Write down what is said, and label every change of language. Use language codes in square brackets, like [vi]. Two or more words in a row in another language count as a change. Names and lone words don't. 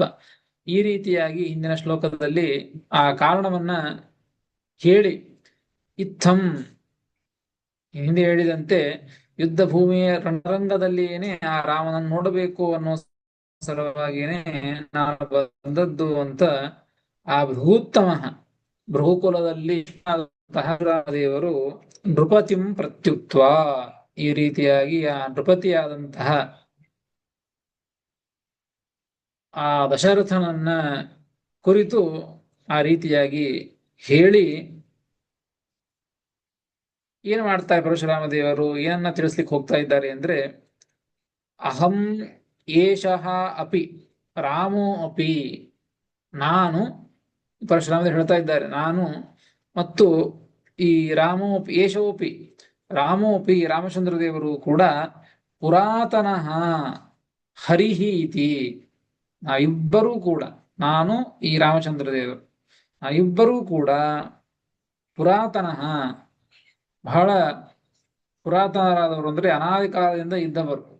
[kn] ಈ ರೀತಿಯಾಗಿ ಹಿಂದಿನ ಶ್ಲೋಕದಲ್ಲಿ ಆ ಕಾರಣವನ್ನ ಹೇಳಿ, ಇತ್ತಂ ಹಿಂದೆ ಹೇಳಿದಂತೆ ಯುದ್ಧ ಭೂಮಿಯ ರಣರಂಗದಲ್ಲಿಯೇನೆ ಆ ರಾಮನನ್ನು ನೋಡಬೇಕು ಅನ್ನೋ ಸಲುವಾಗಿಯೇನೆ ನಾನು ಬಂದದ್ದು ಅಂತ ಆ ಭೃಗುತ್ತಮ ಭೃಗುಕುಲದಲ್ಲಿ ದೇವರು [sa] ನೃಪತಿಂ ಪ್ರತ್ಯುಕ್ತ [kn] ಈ ರೀತಿಯಾಗಿ ಆ ನೃಪತಿಯಾದಂತಹ ಆ ದಶರಥನನ್ನ ಕುರಿತು ಆ ರೀತಿಯಾಗಿ ಹೇಳಿ ಏನ್ ಮಾಡ್ತಾರೆ ಪರಶುರಾಮ ದೇವರು, ಏನನ್ನ ತಿಳಿಸ್ಲಿಕ್ಕೆ ಹೋಗ್ತಾ ಇದ್ದಾರೆ ಅಂದ್ರೆ, [sa] ಅಹಂ ಏಷಃ ಅಪಿ ರಾಮೋ ಅಪಿ, [kn] ನಾನು ಪರಶುರಾಮ ಹೇಳ್ತಾ ಇದ್ದಾರೆ, ನಾನು ಮತ್ತು ಈ [sa] ರಾಮೋಪಿ ಏಷೋಪಿ ರಾಮೋಪಿ [kn] ರಾಮಚಂದ್ರ ದೇವರು ಕೂಡ [sa] ಪುರಾತನಃ ಹರಿಹಿ ಇತಿ, [kn] ಇಬ್ಬರೂ ಕೂಡ, ನಾನು ಈ ರಾಮಚಂದ್ರ ದೇವರು ಇಬ್ಬರೂ ಕೂಡ ಪುರಾತನಃ ಬಹಳ ಪುರಾತನರಾದವರು, ಅಂದ್ರೆ ಅನಾದಿ ಕಾಲದಿಂದ ಇದ್ದವರು.